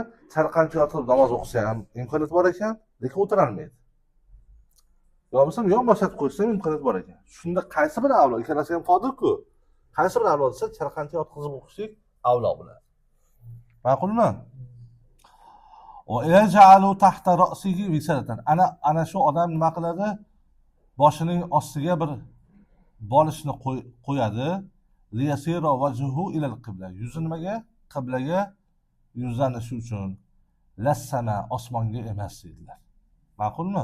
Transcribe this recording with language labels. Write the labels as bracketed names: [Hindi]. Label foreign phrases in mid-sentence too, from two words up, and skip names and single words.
[Uzbek] Chalqancha yotib namoz o'qisa ham imkoniyat bor ekan, lekin o'tira olmaydi. Yo bo'lmasa yonboshlatib qo'ysa ham imkoniyat bor ekan. Shunda qaysi biri avlod? Ikkalasi ham qodir-ku. Qaysi biri avlod desa, chalqancha yotqizib o'qishlik avlod bo'ladi. Ma'qulmi? [Arabic] وَيَجْعَلُ تَحْتَ رَأْسِهِ وِسَادَةً. [Uzbek] Ana shu odam nima qiladi? Boshining ostiga bir bolishni qo'yadi. [Arabic] ليصير وجهه إلى القبلة. [Uzbek] Yuzi nimaga? Qiblaga yuzlanishi uchun. Lassama, osmonga emas dedilar. Ma'qulmi?